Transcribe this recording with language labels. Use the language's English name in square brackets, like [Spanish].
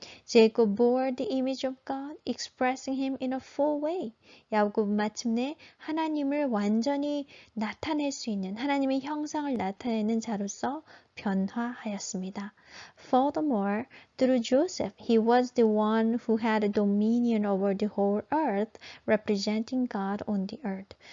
[English] Jacob bore the image of God, expressing him in a full way. [Korean] 야곱은 마침내 하나님을 완전히 나타낼 수 있는 하나님의 형상을 나타내는 자로서 변화하였습니다. [English] Furthermore, through Joseph, he was the one who had dominion over the whole earth, representing God on the earth.